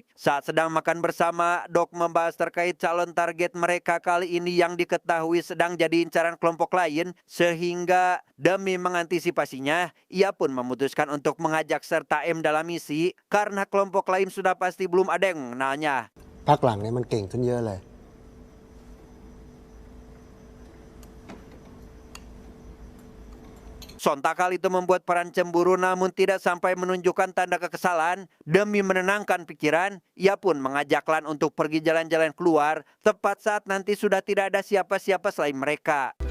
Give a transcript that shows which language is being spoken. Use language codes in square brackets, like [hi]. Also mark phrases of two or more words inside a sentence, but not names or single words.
[id] Saat sedang makan bersama, Doc membahas terkait calon target mereka kali ini yang diketahui sedang jadi incaran kelompok lain, sehingga demi mengantisipasinya, ia pun memutuskan untuk mengajak serta M dalam misi, karena kelompok lain sudah pasti belum ada yang mengenalnya. [th] พักหลังเนี่ยมันเก่งขึ้นเยอะเลย [id] Sontak hal itu membuat Pran cemburu namun tidak sampai menunjukkan tanda kekesalan. Demi menenangkan pikiran, ia pun mengajak Lan untuk pergi jalan-jalan keluar, tepat saat nanti sudah tidak ada siapa-siapa selain mereka.